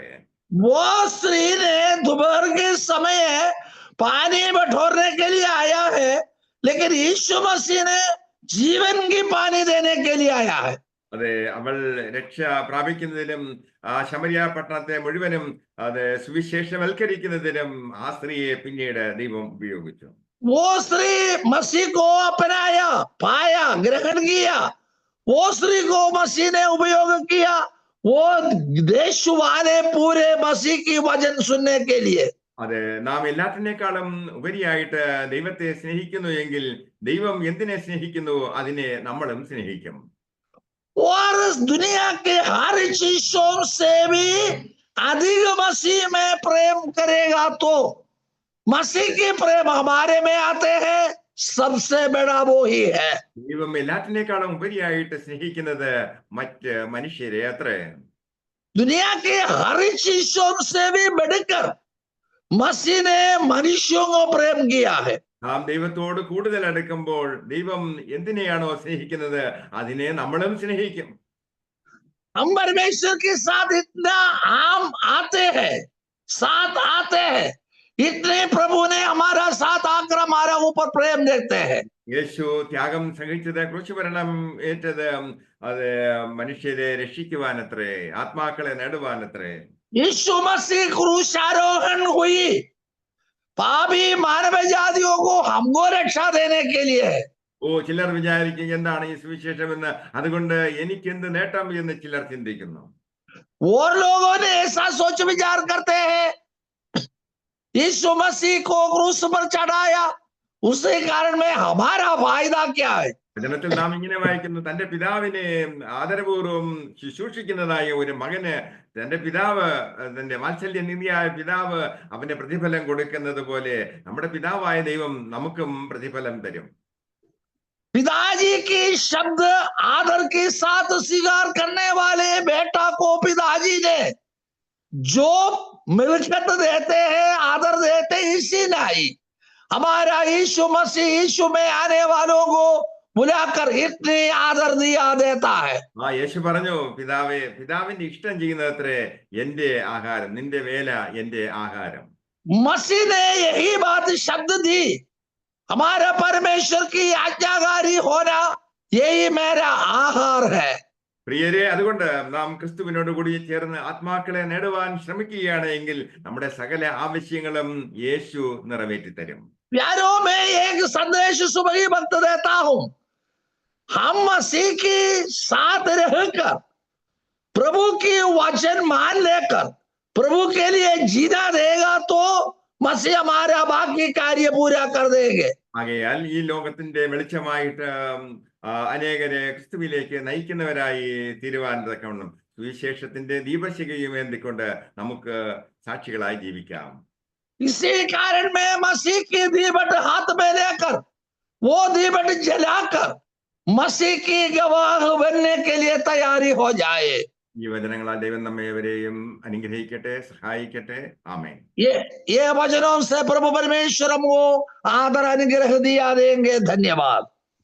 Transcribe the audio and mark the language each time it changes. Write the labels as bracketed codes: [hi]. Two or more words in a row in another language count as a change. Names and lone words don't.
[hi] वो स्त्री ने दोपहर के समय पानी बटोरने के लिए आया है, लेकिन यीशु मसीह ने जीवन की पानी देने के लिए आया है. [ml] അതെ, അവൾ രക്ഷ പ്രാപിക്കുന്നതിനും ആ ശമരിയ പട്ടണത്തെ മുഴുവനും അത് സുവിശേഷവൽക്കരിക്കുന്നതിനും ആ സ്ത്രീയെ പിന്നീട് ദൈവം ഉപയോഗിച്ചു. [hi] वो स्त्री मसीह को अपनाया, पाया, ग्रहण किया. वो स्त्री को मसीह ने उपयोग किया, वो देश वाले पूरे मसीह की वचन सुनने के लिए. [ml] അതെ, നാം എല്ലാത്തിനേക്കാളും ഉപരിയായിട്ട് ദൈവത്തെ സ്നേഹിക്കുന്നു എങ്കിൽ ദൈവം എന്തിനെ സ്നേഹിക്കുന്നു അതിനെ നമ്മളും സ്നേഹിക്കും. [hi] और इस दुनिया के हर चीजों से भी अधिक मसीह में प्रेम करेगा तो मसीह की प्रेम हमारे में आते हैं, सबसे बड़ा वो ही है. [ml] ദൈവം എല്ലാത്തിനേക്കാളും ഉപരിയായിട്ട് സ്നേഹിക്കുന്നത് മറ്റ് മനുഷ്യരെ അത്രേ. [hi] दुनिया के हर चीजों से भी बढ़कर मसीह ने मनुष्यों को प्रेम किया है. [ml] നാം ദൈവത്തോട് കൂടുതൽ അടുക്കുമ്പോൾ ദൈവം എന്തിനെയാണോ സ്നേഹിക്കുന്നത് അതിനെ നമ്മളും സ്നേഹിക്കും. [hi] हम परमेश्वर के साथ इतना आम आते हैं, साथ आते हैं, इतने प्रभु ने हमारा साथ आकर हमारा ऊपर प्रेम देखते हैं. [ml] യേശു ത്യാഗം സഹിച്ചത്, ക്രൂശുമരണം ഏറ്റത് അത് മനുഷ്യരെ രക്ഷിക്കുവാനത്രേ, ആത്മാക്കളെ നേടുവാനത്രേ. [hi] यीशु मसीह क्रूसारोहण हुई पापी मानव जातियों को हमको रक्षा देने के लिए. [ml] ചിലർ വിചാരിക്കും എന്താണ് ഈ സുവിശേഷം എന്ന്, അതുകൊണ്ട് എനിക്ക് എന്ത് നേട്ടം എന്ന് ചിലർ ചിന്തിക്കുന്നു. [hi] और लोगों ने ऐसा सोच विचार करते हैं, यीशु मसीह को क्रूस पर चढ़ाया, उसके कारण में हमारा फायदा क्या है. [ml] വചനത്തിൽ നാം ഇങ്ങനെ വായിക്കുന്നു, തന്റെ പിതാവിനെ ആദരപൂർവ്വം ശുശ്രൂഷിക്കുന്നതായ ഒരു മകന് തന്റെ പിതാവ്, തന്റെ വാത്സല്യനിധിയായ പിതാവ് അവന്റെ പ്രതിഫലം കൊടുക്കുന്നത് പോലെ നമ്മുടെ പിതാവായ ദൈവം നമുക്കും പ്രതിഫലം തരും. [hi] पिताजी की शब्द आदर के साथ स्वीकार करने वाले बेटा को पिताजी ने जो मिल्कियत देते हैं, आदर देते हैं, इसी नहीं हमारा यीशु मसीह यीशु में आने वालों को बुलाकर इतनी आदर दिया देता है. [ml] യേശു പറഞ്ഞു, പിതാവേ, പിതാവിന്റെ ഇഷ്ടം ചെയ്യുന്നത്രേ എന്റെ ആഹാരം, നിന്റെ വേല എന്റെ ആഹാരം. [hi] मसीह ने यही बात शब्द दी, हमारा परमेश्वर की आज्ञाकारी होना यही मेरा आहार है. [ml] പ്രിയരെ, അതുകൊണ്ട് നാം ക്രിസ്തുവിനോട് കൂടി ചേർന്ന് ആത്മാക്കളെ നേടുവാൻ ശ്രമിക്കുകയാണ് എങ്കിൽ നമ്മുടെ സകല ആവശ്യങ്ങളും യേശു നിറവേറ്റി തരും. [hi] प्यारों में एक संदेश सुबह ही वक्त देता हूं, हम मसीह के साथ रहकर प्रभु की वचन मान लेकर प्रभु के लिए जीना देगा तो मसीह हमारा बाकी कार्य पूरा कर देंगे. [ml] ആകയാൽ ഈ ലോകത്തിന്റെ വെളിച്ചമായിട്ട് അനേകരെ ക്രിസ്തുവിലേക്ക് നയിക്കുന്നവരായി തീരുവാൻ തക്കവണ്ണം സുവിശേഷത്തിന്റെ ദീപശിഖയും ഏന്തിക്കൊണ്ട് നമുക്ക് സാക്ഷികളായി ജീവിക്കാം. [hi] इसी कारण में मसीह की दीपट हाथ में लेकर वो दीपट जलाकर मसीह की गवाह बनने के लिए तैयारी हो जाए. [ml] ഈ വചനങ്ങളാൽ ദൈവം നമ്മെ ഏവരെയും അനുഗ്രഹിക്കട്ടെ, സഹായിക്കട്ടെ. ആമേൻ. [hi] ये वचनों से प्रभु परमेश्वर हमको आदर अनुग्रह दिया देंगे. धन्यवाद.